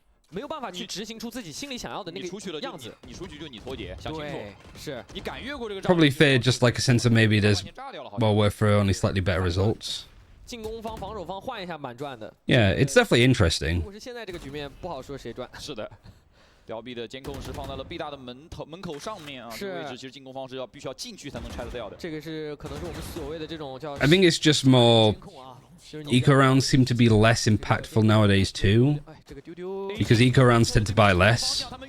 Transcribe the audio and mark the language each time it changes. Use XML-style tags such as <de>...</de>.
<zh>没有办法去执行出自己心里想要的那个样子。你出局就你脱节，想清楚。是。你敢越过这个。</zh> <en>Probably feared just like a sense of maybe there's well worth for only slightly better results.</en> <zh>进攻方、防守方换一下蛮赚的。</zh> <en>Yeah, it's definitely interesting.</en> <zh>如果是现在这个局面，不好说谁赚。是的。标 B 的监控是放在了 B 大的门口上面啊，这个位置其实进攻方是必须要进去才能拆得掉的。这个是可能是我们所谓的这种叫。</zh> <en>I think it's just more. Eco rounds seem to be less impactful nowadays too, because eco rounds tend to buy less.</en>